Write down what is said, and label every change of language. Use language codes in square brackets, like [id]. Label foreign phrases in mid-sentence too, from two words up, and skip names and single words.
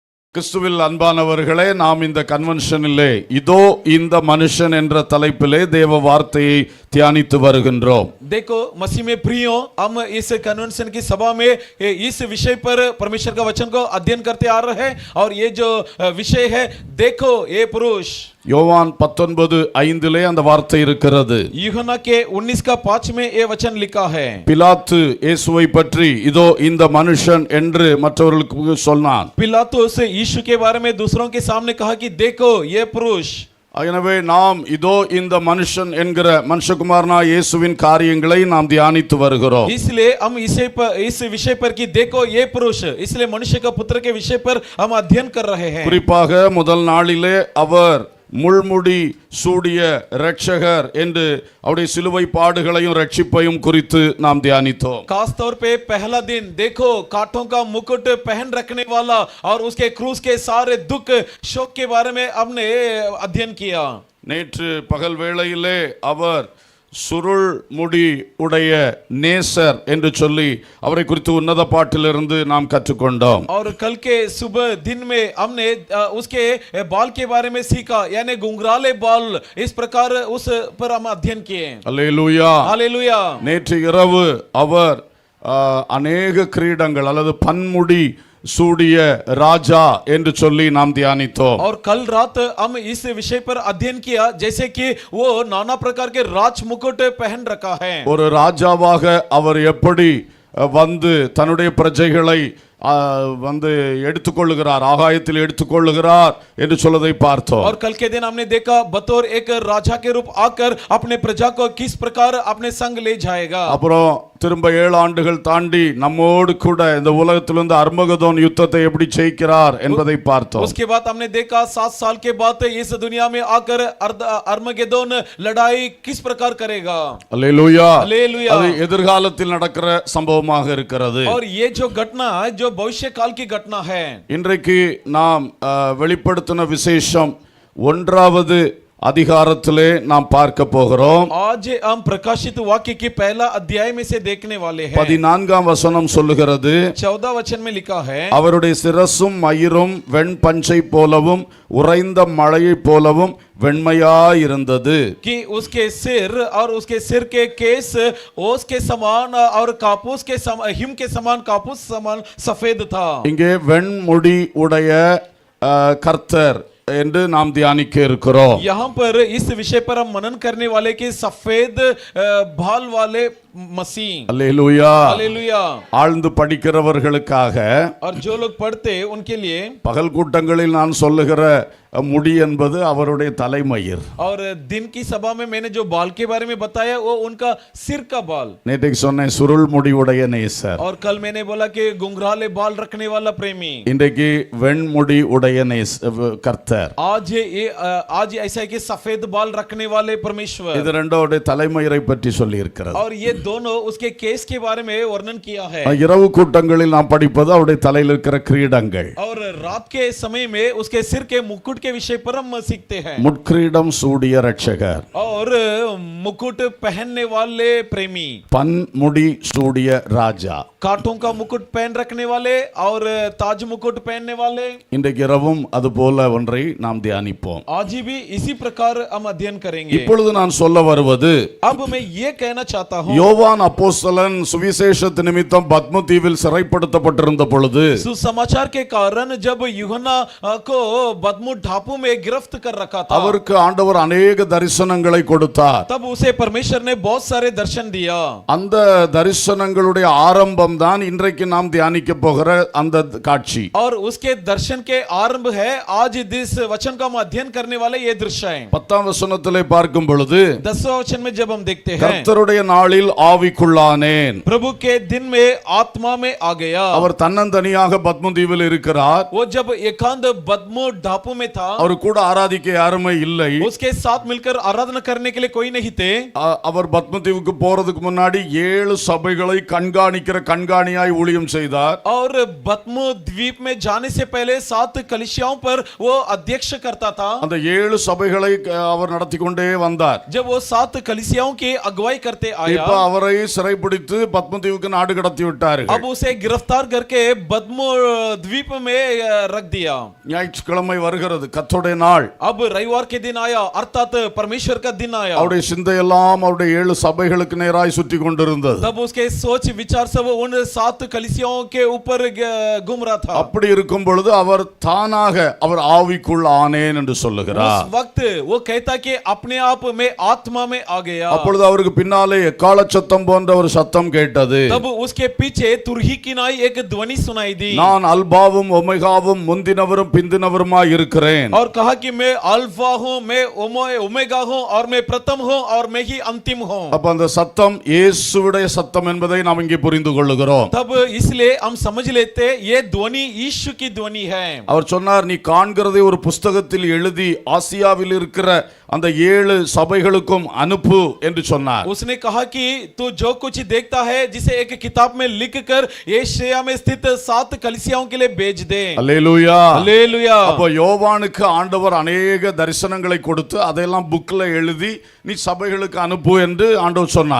[ta] கிறிஸ்துவில் அன்பானவர்களே, நாம் இந்த கன்வென்ஷனிலே இதோ இந்த மனுஷன் என்ற தலைப்பிலே தேவ வார்த்தையை தியானித்து வருகின்றோம். [hi] देखो मसीह में प्रियो, हम इस कन्वेंशन की सभा में इस विषय पर परमेश्वर का वचन को अध्ययन करते आ रहे हैं और ये जो विषय है, देखो ये पुरुष. [ta] யோவான் 19:5 அந்த வார்த்தை இருக்கிறது. [hi] यूहन्ना के 19:5 में ये वचन लिखा है. [ta] பிலாத்து இயேசுவை பற்றி இதோ இந்த மனுஷன் என்று மற்றவர்களுக்கு சொன்னான். [hi] पिलातुस यीशु के बारे में दूसरों के सामने कहा कि देखो ये पुरुष. [ta] எனவே நாம் இதோ இந்த மனுஷன் என்கிற மனுஷகுமாரனா இயேசுவின் காரியங்களை நாம் தியானித்து வருகிறோம். [hi] इसलिए हम इस विषय पर कि देखो ये पुरुष, इसलिए मनुष्य का पुत्र के विषय पर हम अध्ययन कर रहे हैं. [ta] குறிப்பாக முதல் நாளிலே அவர் முள்முடி சூடிய இரட்சகர் என்று அவருடைய சிலுவை பாடுகளையும் ரட்சிப்பையும் குறித்து நாம் தியானித்தோம். [hi] खास तौर पे पहला दिन देखो कांटों का मुकुट पहन रखने वाला और उसके क्रूस के सारे दुख शोक के बारे में हमने अध्ययन किया. [ta] நேற்று பகல் வேளையிலே அவர் சுருள் முடி உடைய நேசர் என்று சொல்லி அவரை குறித்து உன்னத பாட்டிலிருந்து நாம் கற்றுக்கொண்டோம். [hi] और कल के सुबह दिन में हमने उसके बाल के बारे में सीखा, यानी घुंघराले बाल, इस प्रकार उस पर हम अध्ययन किए. [ta] அல்லேலூயா. [hi] हालेलुया. [ta] நேற்று இரவு அவர் அநேக கிரீடங்கள் அல்லது பன்முடி சூடிய ராஜா என்று சொல்லி நாம் தியானித்தோம். [hi] और कल रात हम इस विषय पर अध्ययन किया, जैसे कि वो नाना प्रकार के राज मुकुट पहन रखा है. [ta] ஒரு ராஜாவாக அவர் எப்படி வந்து தன்னுடைய பிரஜைகளை வந்து எடுத்துக்கொள்ளுகிறார், ஆகாயத்தில் எடுத்துக்கொள்ளுகிறார் என்று சொல்லதை பார்த்தோம். [hi] और कल के दिन हमने देखा बतौर एक राजा के रूप आकर अपने प्रजा को किस प्रकार अपने संग ले जाएगा. [ta] அப்புறம் திரும்ப 7 ஆண்டுகள் தாண்டி நம்மோடு கூட இந்த உலகத்திலிருந்து அர்மகதோன் யுத்தத்தை எப்படி ஜெயிக்கிறார் என்பதை பார்த்தோம். [hi] उसके बाद हमने देखा 7 साल के बाद इस दुनिया में आकर अरमगेदोन लड़ाई किस प्रकार करेगा. [ta] அல்லேலூயா. [hi] हालेलुया. [ta] அது எதிர்காலத்தில் நடக்கிற சம்பவமாக இருக்கிறது. [hi] और ये जो घटना है, जो भविष्य काल की घटना है. [ta] இன்றைக்கு நாம் வெளிப்படுத்தின விசேஷம் 1வது அதிகாரத்திலே நாம் பார்க்க போகிறோம். [hi] आज हम प्रकाशित वाक्य के पहला अध्याय में से देखने वाले हैं. [ta] 14ஆம் வசனம் சொல்லுகிறது, [hi] 14 वचन में लिखा है, [ta] அவருடைய சிரசும் மயிரும் வெண் பஞ்சை போலவும் உறைந்த மழையை போலவும் வெண்மையாயிருந்தது. [hi] कि उसके सिर और उसके सिर के केस ओस के समान और कापूस के हिम के समान कापूस समान सफेद था. [ta] இங்கே வெண்முடி உடைய கர்த்தர் என்று நாம் தியானிக்க இருக்கிறோம். [hi] यहाँ पर इस विषय पर हम मनन करने वाले कि सफेद बाल वाले मसीह. [ta] அல்லேலூயா. [hi] हालेलुया. [ta] ஆழ்ந்து படிக்கிறவர்களுக்காக [hi] और जो लोग पढ़ते उनके लिए [ta] பகல் கூட்டங்களில் நான் சொல்லுகிற முடி என்பது அவருடைய தலைமயிர். [hi] और दिन की सभा में मैंने जो बाल के बारे में बताया वो उनका सिर का बाल. [ta] நேற்றைக்கு சொன்னேன் சுருள் முடி உடைய நேசர். [hi] और कल मैंने बोला कि घुंघराले बाल रखने वाला प्रेमी. [ta] இன்றைக்கு வெண்முடி உடைய கர்த்தர். [hi] आज ऐसा है कि सफेद बाल रखने वाले परमेश्वर. [ta] இது ரெண்டோட தலைமயிரை பற்றி சொல்லி இருக்கிறது. [hi] और ये दोनों उसके केस के बारे में वर्णन किया है. [ta] இரவு கூட்டங்களில் நாம் படிப்பது அவருடைய தலையில் இருக்கிற கிரீடங்கள். [hi] और रात के समय में उसके सिर के मुकुट के विषय पर हम सीखते हैं. [ta] முட்கிரீடம் சூடிய இரட்சகர். [hi] और मुकुट पहनने वाले प्रेमी. [ta] பன்முடி சூடிய ராஜா. [hi] कांटों का मुकुट पहन रखने वाले और ताज मुकुट पहनने वाले. [ta] இன்றைக்கு இரவும் அது போல ஒன்றை நாம் தியானிப்போம். [hi] आज भी इसी प्रकार हम अध्ययन करेंगे. [ta] இப்பொழுது நான் சொல்ல வருவது, [hi] अब मैं ये कहना चाहता हूँ, [ta] யோவான் அப்போஸ்தலன் சுவிசேஷத்து நிமித்தம் பத்ம தீவில் சிறைப்படுத்தப்பட்டிருந்த பொழுது [hi] सुसमाचार के कारण जब यूहन्ना को बदमू ढापू में गिरफ्त कर रखा था, [ta] அவருக்கு ஆண்டவர் அநேக தரிசனங்களை கொடுத்தார். [hi] तब उसे परमेश्वर ने बहुत सारे दर्शन दिया. [ta] அந்த தரிசனங்களுடைய ஆரம்பம் தான் இன்றைக்கு நாம் தியானிக்க போகிற அந்த காட்சி. [hi] और उसके दर्शन के आरंभ है आज इस वचन का हम अध्ययन करने वाले ये दृश्य है. [ta] 10ஆம் வசனத்திலே பார்க்கும் பொழுது [hi] 10वें वचन में जब हम देखते हैं, [ta] கர்த்தருடைய நாளில் ஆவிக்குள்ளானேன். [hi] प्रभु के दिन में आत्मा में आ गया. [ta] அவர் தன்னந்தனியாக பத்ம தீவில் இருக்கிறார். [hi] वो जब एकांत बदमू ढापू में था, [ta] அவர் கூட ஆராதிக்க யாருமே இல்லை. [hi] उसके साथ मिलकर आराधना करने के लिए कोई नहीं थे. [ta] அவர் பத்ம தீவுக்கு போறதுக்கு முன்னாடி 7 சபைகளை கண்காணிக்கிற கண்காணியாய் ஊழியம் செய்தார். [hi] और बदमू द्वीप में जाने से पहले 7 कलीसियाओं पर वो अध्यक्ष करता था. [ta] அந்த 7 சபைகளை அவர் நடத்தி கொண்டே வந்தார். [hi] जब वो 7 कलीसियाओं की अगुवाई करते आया, [ta] இப்ப அவரை சிறைப்பிடித்து பத்மதீவுக்கு நாடு கடத்தி விட்டார்கள். [hi] अब उसे गिरफ्तार करके बद्मो द्वीप में रख दिया. [ta] ஞாயிற்றுக்கிழமை வருகிறது, கர்த்தருடைய நாள். [hi] अब रविवार के दिन आया, अर्थात परमेश्वर का दिन आया. [ta] அவருடைய சிந்தையெல்லாம் அவருடைய 7 சபைகளுக்கு நேராய் சுற்றி கொண்டிருந்தது. [hi] तब उसके सोच विचार सब उन 7 कलीसियाओं के ऊपर घूम रहा था. [ta] அப்படி இருக்கும் பொழுது அவர் தானாக அவர் ஆவிக்குள் ஆனேன் என்று சொல்லுகிறார். [hi] उस वक्त वो कहता कि अपने आप में आत्मा में आ गया. [ta] அப்பொழுது அவருக்கு பின்னாலே எக்காள சத்தம் போன்ற ஒரு சத்தம் கேட்டது. [hi] तब उसके पीछे तुरही किनाई एक ध्वनि सुनाई दी. [ta] நான் அல்பாவும் ஒமேகாவும் முந்தினவரும் பிந்தினவருமாய் இருக்கிறேன். [hi] और कहा कि मैं अल्फा हूं, मैं ओमेगा हूं और मैं प्रथम हूं और मैं ही अंतिम हूं. [ta] அப்ப அந்த சத்தம் இயேசுவுடைய சத்தம் என்பதை நாம் இங்கே புரிந்து கொள்ளுகிறோம். [hi] तब इसलिए हम समझ लेते ये ध्वनि यीशु की ध्वनि है. [ta] அவர் சொன்னார், நீ காண்கிறதை ஒரு புஸ்தகத்தில் எழுதி ஆசியாவில் இருக்கிற அந்த 7 சபைகளுக்கும் அனுப்பு என்று சொன்னார். [hi] उसने कहा कि तू जो कुछ देखता है जिसे एक किताब में लिखकर एशिया में स्थित 7 कलीसियाओं के लिए भेज दे. [ta] அல்லேலூயா. [hi] हालेलुया. [ta] அப்ப யோவானுக்கு ஆண்டவர் अनेक தரிசனங்களை கொடுத்து அதையெல்லாம் புக்ல எழுதி நீ சபைகளுக்கு அனுப்பு என்று ஆண்டவர் சொன்னார்.